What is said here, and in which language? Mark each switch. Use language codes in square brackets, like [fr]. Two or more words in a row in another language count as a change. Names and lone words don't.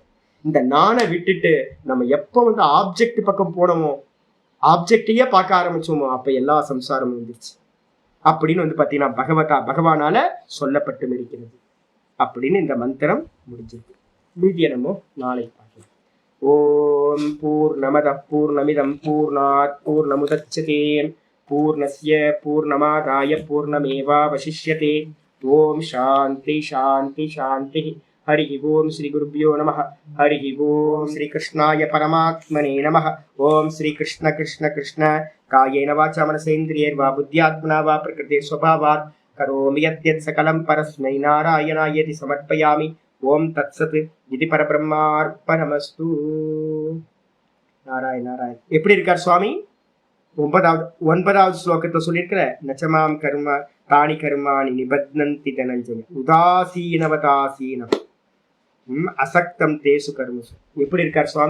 [ta] இந்த நானை விட்டுட்டு நம்ம எப்போ வந்து ஆப்ஜெக்ட் பக்கம் போனோமோ, ஆப்ஜெக்டையே பார்க்க ஆரம்பிச்சோமோ, அப்ப எல்லா சம்சாரமும் வந்துருச்சு அப்படின்னு வந்து பாத்தீங்கன்னா பகவானால சொல்லப்பட்டு இருக்கிறது அப்படின்னு இந்த மந்திரம் முடிஞ்சிருக்கு. மீதிய நம்ம நாளை பார்க்கலாம். [sa] ओम् पूर्णमदः पूर्णमिदम् पूर्णात् पूर्णमुदच्यते पूर्णस्य पूर्णमादाय पूर्णमेवावशिष्यते. ओम् शान्ति शान्ति शान्ति. हरि ओम श्री गुरुभ्यो नमः. हरि ओम श्री कृष्णाय परमात्मने नमः. ओम श्री कृष्ण कृष्ण कृष्ण कायेन वाचा मनसेन्द्रियैर्वा बुद्ध्यात्मना वा प्रकृते स्वभावात् करोमि यद्यत् सकलं परस्मै नारायणायेति समर्पयामि. ओम तत्सत् इति परब्रह्मार्पणमस्तु. [ta] நாராயண நாராயண. எப்படி இருக்கார் சுவாமி? 9வது ஸ்லோகத்தை சொல்லியிருக்கிற [sa] न च मां कर्म तानि कर्माणि निबध्नन्ति धनञ्जय उदासीनवदासीनम् असक्तं तेषु कर्मसु. [ta] எப்படி இருக்கார் சுவாமி?